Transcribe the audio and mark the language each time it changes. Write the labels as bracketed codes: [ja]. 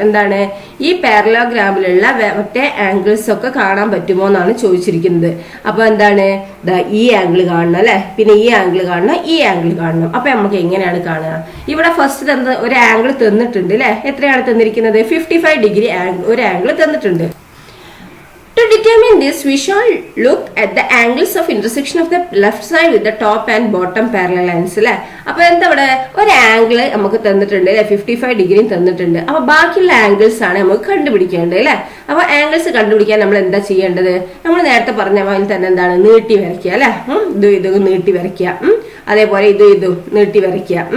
[ml] എന്താണ്, ഈ പാരലോഗ്രാമിലുള്ള മറ്റേ ആംഗിൾസ് ഒക്കെ കാണാൻ പറ്റുമോ എന്നാണ് ചോദിച്ചിരിക്കുന്നത്. അപ്പൊ എന്താണ്, ഈ ആംഗിൾ കാണണം അല്ലെ, പിന്നെ ഈ ആംഗിൾ കാണണം, ഈ ആംഗിൾ കാണണം. അപ്പൊ നമുക്ക് എങ്ങനെയാണ് കാണുക? ഇവിടെ ഫസ്റ്റ് ഒരു ആംഗിൾ തന്നിട്ടുണ്ട് അല്ലെ. എത്രയാണ് തന്നിരിക്കുന്നത്? 55 ഡിഗ്രി ഒരു ആംഗിൾ തന്നിട്ടുണ്ട്. [en] To determine this, we shall look at the angles of intersection of the left side with the top and bottom parallel lines അല്ലെ. [ml] അപ്പൊ എന്താ, ഇവിടെ ഒരു ആംഗിൾ നമുക്ക് തന്നിട്ടുണ്ട് അല്ലെ, 55 ഡിഗ്രി തന്നിട്ടുണ്ട്. അപ്പൊ ബാക്കിയുള്ള ആംഗിൾസ് ആണ് നമുക്ക് കണ്ടുപിടിക്കേണ്ടത് അല്ലെ. അപ്പൊ ആംഗിൾസ് കണ്ടുപിടിക്കാൻ നമ്മൾ എന്താ ചെയ്യേണ്ടത്? നമ്മൾ നേരത്തെ പറഞ്ഞ പോലെ തന്നെ എന്താണ്, നീട്ടി വരയ്ക്കുക അല്ലെ. ഇത് നീട്ടി വരയ്ക്കുക, അതേപോലെ ഇതും നീട്ടി വരയ്ക്കുക.